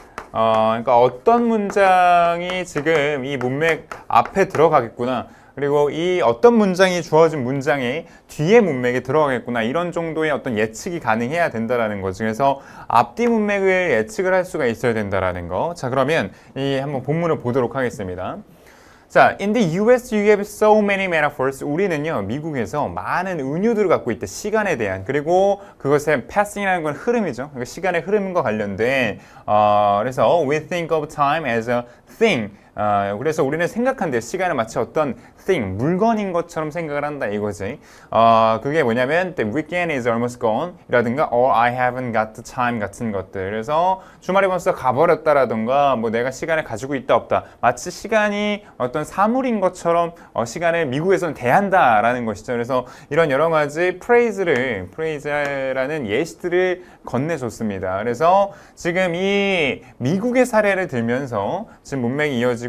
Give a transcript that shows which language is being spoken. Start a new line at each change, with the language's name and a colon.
Korean: 그러니까 어떤 문장이 지금 이 문맥 앞에 들어가겠구나. 그리고 이 어떤 문장이 주어진 문장의 뒤에 문맥에 들어가겠구나. 이런 정도의 어떤 예측이 가능해야 된다라는 거죠. 그래서 앞뒤 문맥을 예측을 할 수가 있어야 된다라는 거. 자, 그러면 이 한번 본문을 보도록 하겠습니다.
English: 자, in the US you have so many metaphors.
Korean: 우리는요, 미국에서 많은 은유들을 갖고 있다. 시간에 대한. 그리고 그것의 passing이라는 건 흐름이죠. 그러니까 시간의 흐름과 관련된.
English: 그래서 we think of time as a thing.
Korean: 그래서 우리는 생각한대. 시간을 마치 어떤 thing, 물건인 것처럼 생각을 한다 이거지. 그게 뭐냐면
English: the weekend is almost gone
Korean: 이라든가
English: or I haven't got the time
Korean: 같은 것들. 그래서 주말이 벌써 가버렸다라든가 뭐 내가 시간을 가지고 있다 없다. 마치 시간이 어떤 사물인 것처럼 시간을 미국에서는 대한다라는 것이죠. 그래서 이런 여러 가지 프레이즈라는 예시들을 건네줬습니다. 그래서 지금 이 미국의 사례를 들면서 지금 문맥이 이어지고